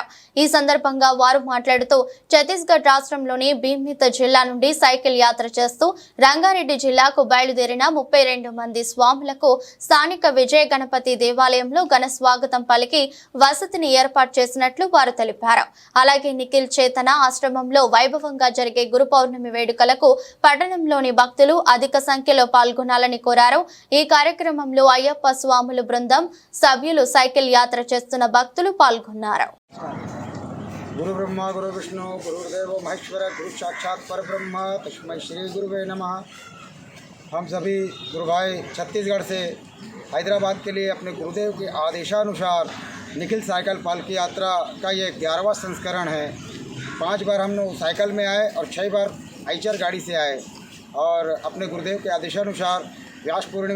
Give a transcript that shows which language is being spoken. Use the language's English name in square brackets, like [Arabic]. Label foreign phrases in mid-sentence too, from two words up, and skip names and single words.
[Telugu] ఈ సందర్భంగా వారు మాట్లాడుతూ ఛత్తీస్గఢ్ రాష్ట్రంలోని భీమిత జిల్లా నుండి సైకిల్ యాత్ర చేస్తూ రంగారెడ్డి జిల్లాకు బయలుదేరిన 32 మంది స్వాములకు స్థానిక విజయ గణపతి దేవాలయంలో ఘన స్వాగతం పలికి వసతిని ఏర్పాటు చేసినట్లు వారు తెలిపారు. అలాగే నిఖిల్ చేతన ఆశ్రమంలో వైభవంగా జరిగే గురు పౌర్ణమి వేడుకలకు పట్టణంలోని భక్తులు అధిక సంఖ్యలో పాల్గొనాలని కోరారు. ఈ కార్యక్రమంలో అయ్యప్ప స్వాముల బృందం సభ్యులు సైకిల్ యాత్ర చేస్తున్న భక్తులు పాల్గొన్నారు. [Sanskrit] गुरु ब्रह्मा गुरु विष्णु गुरुदेव महेश्वर गुरु साक्षात पर ब्रह्म तस्मै श्री गुरुवे नमः। [Hindi] हम सभी गुरु भाई छत्तीसगढ़ से हैदराबाद के लिए अपने गुरुदेव के आदेशानुसार निखिल साइकिल पालकी यात्रा का ये 11वां संस्करण है। 5 बार हम लोग साइकिल में आए और 6 बार आइचर गाड़ी से आए और अपने गुरुदेव के आदेशानुसार व्यास पूर्णिमा